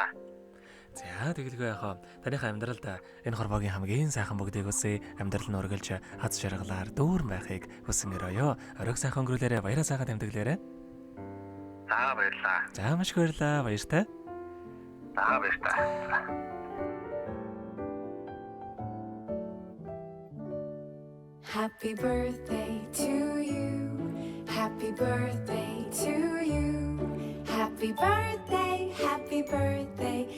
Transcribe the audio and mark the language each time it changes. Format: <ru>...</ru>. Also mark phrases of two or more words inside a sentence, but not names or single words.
<mn>За тэгэлгүй яхаа таныхаа амьдралд энэ хорвоогийн хамгийн сайхан бүгдийг үсэ амьдрал нь үргэлж хаз жаргалаар дүүрэн байхыг хүсэн өрөөё. Оройг сайхан өнгөрүүлээрэ, баяраа сайхан тэмдэглээрэ. За баярлалаа. За маш их баярлалаа. Баяртай. За баярлалаа.</mn> <en>Happy birthday to you. Happy birthday to you. Happy birthday, happy birthday.</en>